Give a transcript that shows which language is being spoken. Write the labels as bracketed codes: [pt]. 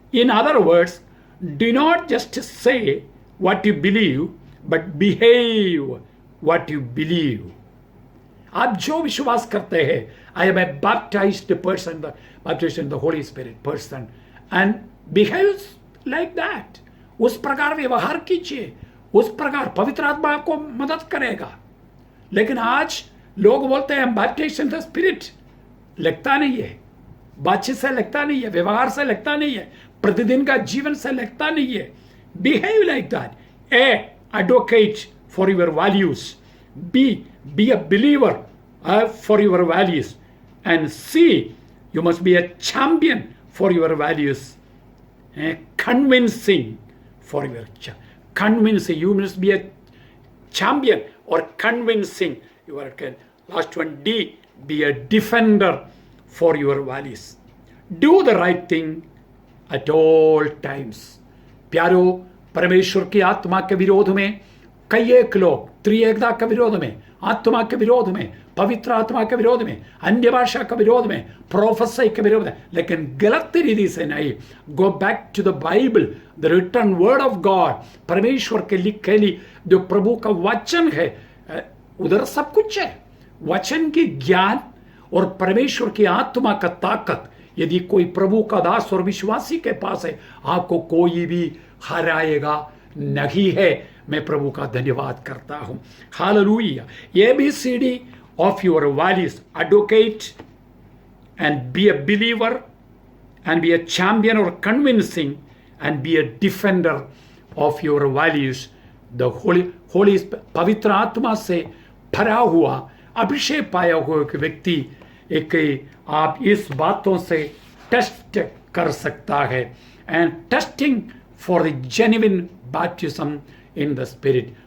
[en] In other words, do not just say what you believe, but behave what you believe. [hi] आप जो विश्वास करते हैं, [en] I am a baptized person, the baptized in the Holy Spirit person, and behave like that. [hi] उस प्रकार व्यवहार कीजिए, उस प्रकार पवित्र आत्मा आपको मदद करेगा. लेकिन आज लोग बोलते हैं [en] baptised in the spirit, [hi] लगता नहीं है, बातचीत से लगता नहीं है, व्यवहार से लगता नहीं है, प्रतिदिन का जीवन से लगता नहीं है. [en] Behave like that. Advocate for your values. Be a believer for your values. And C, you must be a champion for your values. Convincing for your convincing. You must be a champion or convincing. You are last one, D, be a defender for your values. Do the right thing at all times. [hi] प्यारो, परमेश्वर की आत्मा के विरोध में कई एक लोग त्रिएकता के विरोध में, आत्मा के विरोध में, पवित्र आत्मा के विरोध में, अन्य भाषा के विरोध में, प्रोफेसी के विरोध में, लेकिन गलत रीति से नहीं. [en] Go back to the Bible, the written word of God. [hi] परमेश्वर के लिखेली जो प्रभु का वचन है, उधर सब कुछ है. वचन की ज्ञान और परमेश्वर की आत्मा का ताकत यदि कोई प्रभु का दास और विश्वासी के पास है, आपको कोई भी हराएगा नहीं है. मैं प्रभु का धन्यवाद करता हूं. Hallelujah. [en] ABCD of your values: advocate and be a believer and be a champion or convincing and be a defender of your values. The holy [hi] पवित्र आत्मा से भरा हुआ, अभिषेक पाया हुआ एक व्यक्ति एक आप इस बातों से टेस्ट कर सकता है. [en] And testing for the genuine baptism in the spirit.